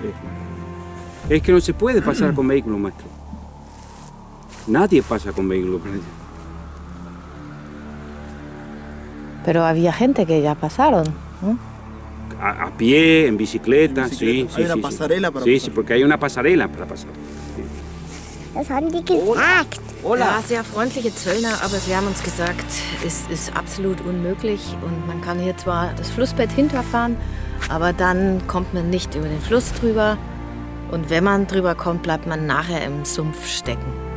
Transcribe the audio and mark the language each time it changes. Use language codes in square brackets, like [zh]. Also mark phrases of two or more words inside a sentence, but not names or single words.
[es] Es que no se puede pasar con vehículo, maestro. Nadie pasa con vehículo. Pero había gente que ya pasaron, ¿no? A pie, en bicicleta, sí. Hay una pasarela para pasar. pasar. Sí, porque hay una pasarela para pasar. [de] Das haben die gesagt. Ja, sehr freundliche Zöllner, aber sie haben uns gesagt, es ist absolut unmöglich und man kann hier zwar das Flussbett hinterfahren, aber dann kommt man nicht über den Fluss drüber und wenn man drüber kommt, bleibt man nachher im Sumpf stecken.